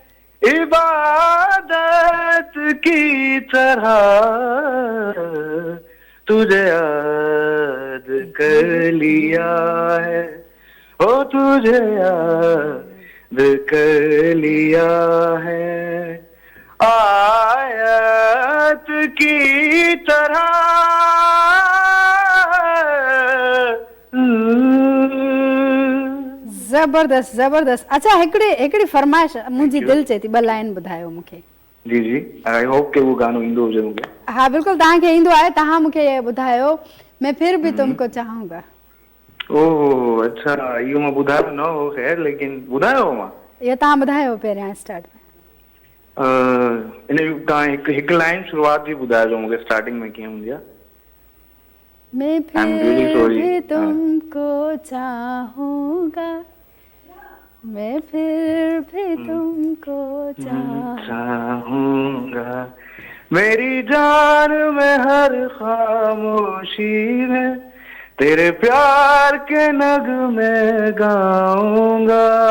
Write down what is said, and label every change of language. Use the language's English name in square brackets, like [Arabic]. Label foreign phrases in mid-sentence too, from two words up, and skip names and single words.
[Hindi] इबादत की तरह, तुझे याद कर लिया है, ओ तुझे याद कर लिया है, आयत की तरह। ज़बरदस्त ज़बरदस्त। अच्छा, [Sindhi] हिकिड़ी फरमाइश [English] थैंक [Sindhi] मुंहिंजी [English] यू। [Sindhi] दिलि चए थी, ॿ लाइन ॿुधायो मूंखे। जी जी, [English] I hope [Sindhi] कि वो गानो ईंदो हुजे मूंखे। हा बिल्कुलु, तव्हांखे ईंदो आहे, तव्हां मूंखे ॿुधायो, [Hindi] मैं फिर भी तुमको चाहूंगा। [Sindhi] ओहो अच्छा, इहो मां ॿुधायो न हो ख़ैर, लेकिन ॿुधायो हो मां। इहो तव्हां ॿुधायो पहिरियां स्टार्ट में। इन तव्हां हिकु लाइन शुरूआत जी ॿुधाइजो मूंखे, स्टार्टिंग में कीअं हूंदी आहे। [Hindi] मैं [English] I am really [Hindi] फिर [English] सॉरी। [Hindi] भी तुमको चाहूंगा, मैं फिर भी तुमको चाहूंगा, मेरी जान में हर खामोशी में तेरे प्यार के नगमे गाऊंगा,